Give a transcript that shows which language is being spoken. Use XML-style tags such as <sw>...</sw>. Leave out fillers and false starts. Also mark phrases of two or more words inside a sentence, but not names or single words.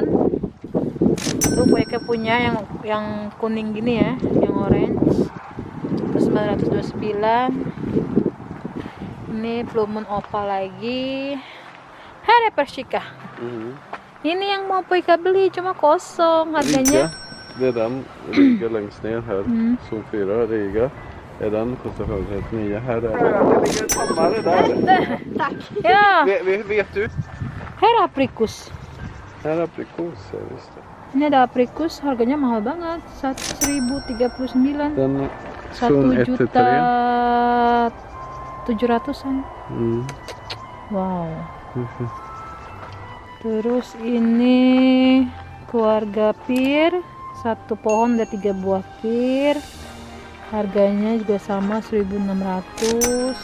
<id>Itu mereka punya yang kuning gini ya, yang orange. Terus 929. Ini Blue Moon Opal lagi. Hari Persika. Ini yang mau Poika beli cuma kosong harganya.</id> <sv>Det är den, Riga längst ner här, zon 4, Riga. Är den, kostar 139. Här är det. Det ligger en hammare där. Tack. Ja, Vet du? här är aprikos. Här är aprikoser, just det.</sv> <id>Ini ada aprikos, harganya mahal banget, 1039.</id> <sv>Den</sv> <id>1.700.000-an. Wow. Terus ini keluarga pir, satu pohon ada 3 buah pir, harganya juga sama 1.600.</id>